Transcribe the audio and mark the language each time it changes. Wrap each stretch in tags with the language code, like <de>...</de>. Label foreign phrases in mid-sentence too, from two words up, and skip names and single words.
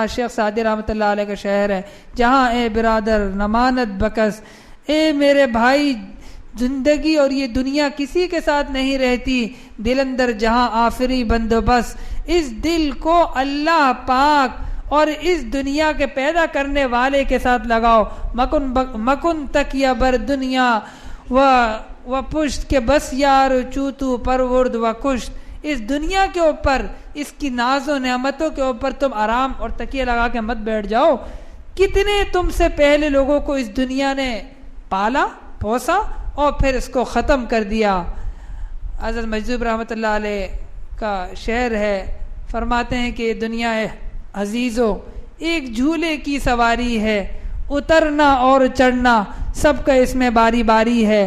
<ur>شیخ سعدی رحمۃ اللہ علیہ کا شہر ہے جہاں</ur> <fa>اے برادر نمانت بکس،</fa> <ur>اے میرے بھائی زندگی اور یہ دنیا کسی کے ساتھ نہیں رہتی،</ur> <fa>دل اندر جہاں آفری بندوبست،</fa> <ur>اس دل کو اللہ پاک اور اس دنیا کے پیدا کرنے والے کے ساتھ لگاؤ.</ur> <fa>مکن تکیہ بر دنیا و پشت کے بس یار چوتو پرورد و کشت.</fa> <ur>اس دنیا کے اوپر، اس کی ناز و نعمتوں کے اوپر تم آرام اور تکیہ لگا کے مت بیٹھ جاؤ. کتنے تم سے پہلے لوگوں کو اس دنیا نے پالا پوسا اور پھر اس کو ختم کر دیا. حضرت مجذوب رحمۃ اللہ علیہ کا شعر ہے، فرماتے ہیں کہ دنیا عزیزو ایک جھولے کی سواری ہے، اترنا اور چڑھنا سب کا اس میں باری باری ہے.</ur>